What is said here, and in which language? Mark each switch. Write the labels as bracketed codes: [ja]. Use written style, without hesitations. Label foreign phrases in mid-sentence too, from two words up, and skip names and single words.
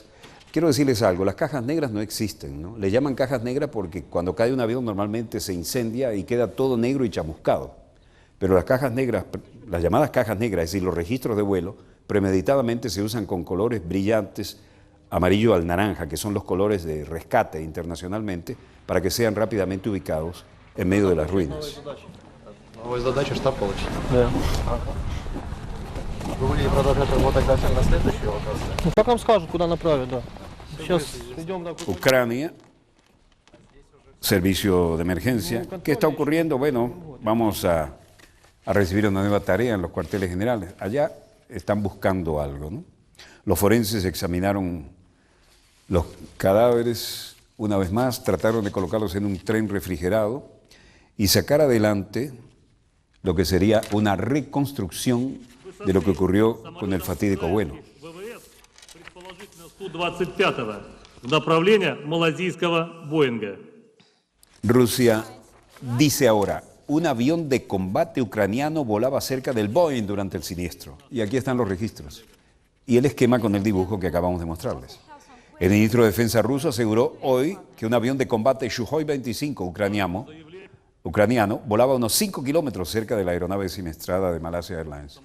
[es] Quiero decirles algo, las cajas negras no existen, ¿no? Le llaman cajas negras porque cuando cae un avión normalmente se incendia y queda todo negro y chamuscado. Pero las cajas negras, las llamadas cajas negras, es decir, los registros de vuelo, premeditadamente se usan con colores brillantes, amarillo al naranja, que son los colores de rescate internacionalmente, para que sean rápidamente ubicados en medio de las ruinas. [ru] Новая задача штаб получит. Да. Вы будете продолжать работать дальше на следующий вопрос? Ну, как нам скажут, куда направить, да. Сейчас идем на... [es] Ucrania, servicio de emergencia. ¿Qué está ocurriendo? Bueno, vamos a recibir una nueva tarea en los cuarteles generales. Allá están buscando algo, ¿no? Los forenses examinaron los cadáveres una vez más, trataron de colocarlos en un tren refrigerado y sacar adelante lo que sería una reconstrucción de lo que ocurrió con el fatídico vuelo. [ru] ВВС, предположительно Су-25 в направлении малазийского Боинга. [es] Rusia dice ahora, un avión de combate ucraniano volaba cerca del Boeing durante el siniestro. Y aquí están los registros. Y el esquema con el dibujo que acabamos de mostrarles. El ministro de Defensa ruso aseguró hoy que un avión de combate Sukhoi-25 ucraniano volaba unos 5 kilómetros cerca de la aeronave siniestrada de Malaysia Airlines.